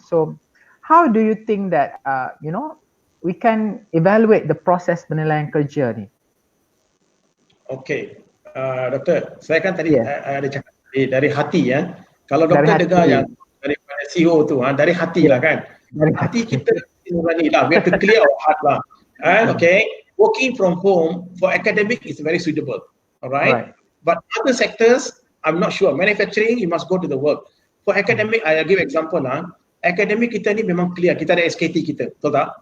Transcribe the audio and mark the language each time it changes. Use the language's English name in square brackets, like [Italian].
[English] So how do you think that we can evaluate the [Malay] proses penilaian kerja ni? Okay, doktor, saya kan tadi ada cakap dari hati ya. Kalau doktor dengar yang daripada CEO tu, dari hati lah kan. Hati kita nurani lah, [English] we have to clear our heart [Malay] lah. [English] Okay, working from home for academic is very suitable, alright. But other sectors, I'm not sure. Manufacturing, you must go to the work. For academic, I give example lah. Academic [Malay] kita ni memang [English] clear. [Malay] Kita ada SKT kita, betul tak?